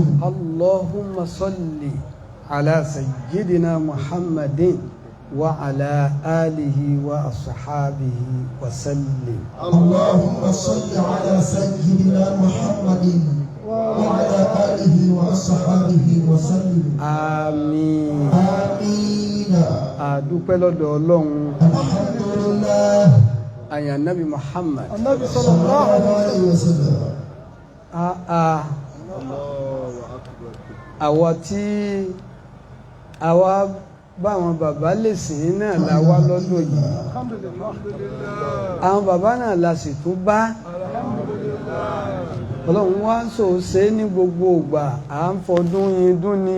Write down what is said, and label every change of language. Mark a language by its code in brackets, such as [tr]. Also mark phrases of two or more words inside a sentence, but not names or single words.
[ar] اللهم صل على سيدنا محمد وعلى آله وأصحابه وسلم. اللهم صل على سيدنا محمد وعلى آله وأصحابه وسلم. آمين. آمين. [yo] adúpẹ́ lọ́dọ̀ Ọlọ́run. Alhamdulillah. Àyàn Nabi Muhammad. [ar] نبي صلى الله عليه وسلم. [yo] Àwa tí àwa báwọn bàbá lè sìn náà la wá lọ́dọ̀ yìí. Àwọn bàbá náà la sì tún bá. Ọlọ́run wá ń ṣe ní gbogbo ìgbà à ń fọdún yín dún ni.